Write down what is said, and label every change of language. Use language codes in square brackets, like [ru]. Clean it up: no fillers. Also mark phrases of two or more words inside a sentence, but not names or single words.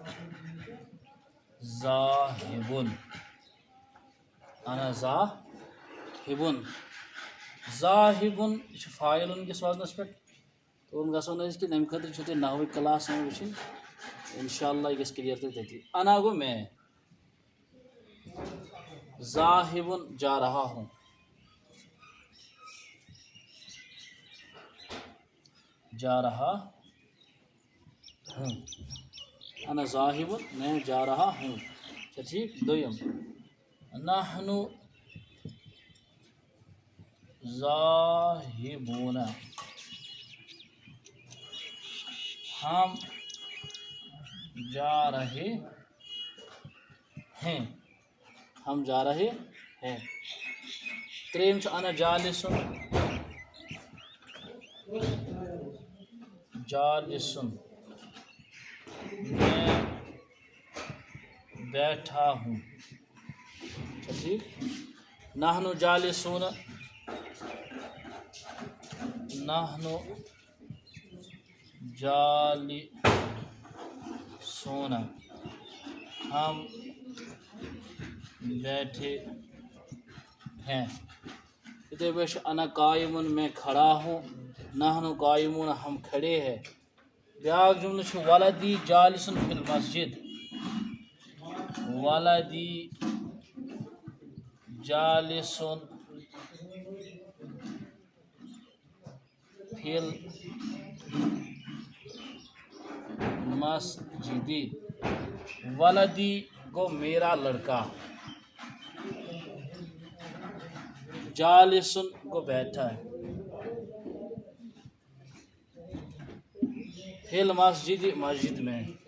[ar] ذاہبُن انا ذاہبُن ذاہبُن [ks] یہِ چھُ فاعل کِس وزنس پٮ۪ٹھ تور گژھو نہٕ أزۍ کِہیٖنۍ اَمہِ خٲطرٕ چھُو تۄہہِ نحوٕکۍ کلاس وٕچھِنۍ انشاءاللہ یہِ گژھِ کٕلیَر تۄہہِ تٔتی انا گوٚو میں [ur] ذاہبُن جا رہا ہوں جا رہا ہوں [ar] انا ذاہبُن [ur] میں جا رہا ہوں اچھا ٹھیک دوٚیِم نحنو ذاہبون ہم جا رہے ہیں ہم جا رہے ہیں [ks] ترٛیٚیِم چھُ [ar] انا جالسُن [ur] جالسُن میں بیٹھا ہوں اچھا ٹھیک [ar] نحنو جالسون نحنو جالسون [ur] ہم بیٹھے ہیں [ks] اتنے پٲٹھۍ [ar] انا قائمن [ur] میں کھڑا ہوں [ar] نحنو قائمون [ur] ہم کھڑے ہیں [ks] بیاکھ جملہٕ چھُ [ar] ولدی جالسن فی المسجد ولدی جالسن فی المسجد ولدی [ur] گو میرا لڑکا جالسن کو بیٹھا ہے [ar] فی المسجد [ur] مسجد میں